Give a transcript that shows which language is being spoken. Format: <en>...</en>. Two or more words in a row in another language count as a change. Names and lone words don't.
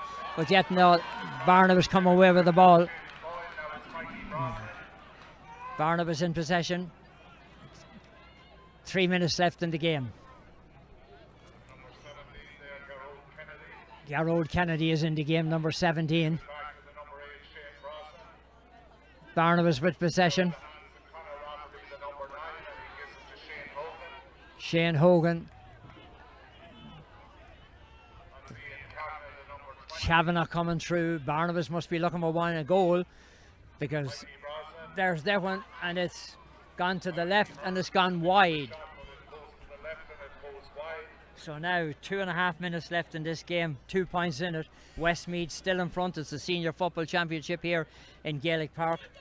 <en>But yet no, Barnabas come away with the ball. Barnabas in possession. 3 minutes left in the game. Garrod Kennedy is in the game, number 17. Barnabas with possession. Shane Hogan. Kavanagh coming through. Barnabas must be looking for a goal because there's that one and it's gone to the left and it's gone wide. So now 2.5 minutes left in this game, 2 points in it. Westmead still in front. It's the Senior Football Championship here in Gaelic Park.</en>